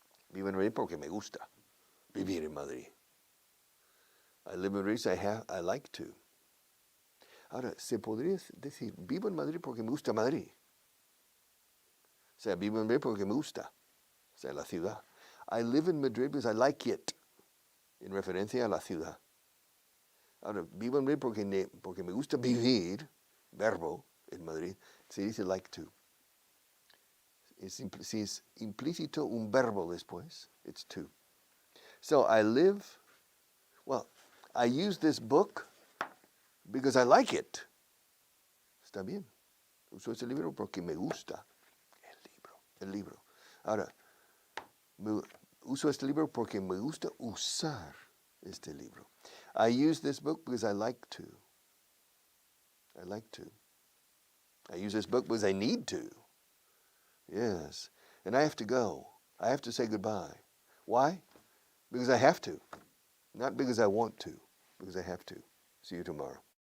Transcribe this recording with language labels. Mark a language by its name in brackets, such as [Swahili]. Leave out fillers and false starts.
[Spanish] Vivo en Madrid porque me gusta vivir en Madrid. [English] I live in Madrid because I like to. [Spanish] Ahora, se podría decir, vivo en Madrid porque me gusta Madrid. O sea, vivo en Madrid porque me gusta. O sea, la ciudad. [English] I live in Madrid because I like it. [Spanish] En referencia a la ciudad. Ahora, vivo en Madrid porque me gusta vivir, verbo, en Madrid. Se dice [English] like to. [Spanish] Si es implícito un verbo después, [English] it's to. So I live, well, I use this book because I like it. [Spanish] Está bien. Uso este libro porque me gusta el libro. Ahora, uso este libro porque me gusta usar este libro. [English] I use this book because I like to. I like to. I use this book because I need to. Yes. And I have to go. I have to say goodbye. Why? Because I have to. Not because I want to. Because I have to. See you tomorrow.